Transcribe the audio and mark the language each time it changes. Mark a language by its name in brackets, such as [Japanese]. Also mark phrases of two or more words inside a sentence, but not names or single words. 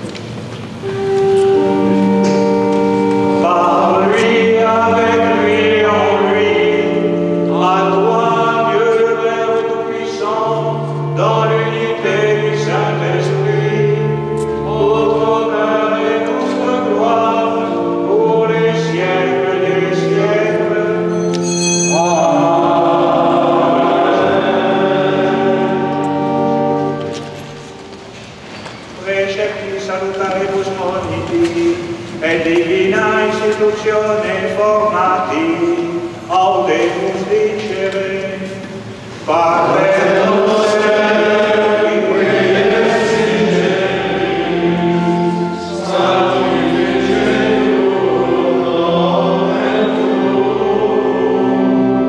[French] Par lui, avec lui, en lui, à toi, Dieu le Père Tout-Puissant, dans l'unité du Saint-Esprit, toute honneur et toute gloire pour les siècles des siècles. [Latin] Precepti salutaremus moniti, et divina institutione formati, audemus dicere, Pater noster, qui es in celis, sanctificetur nomen tuum,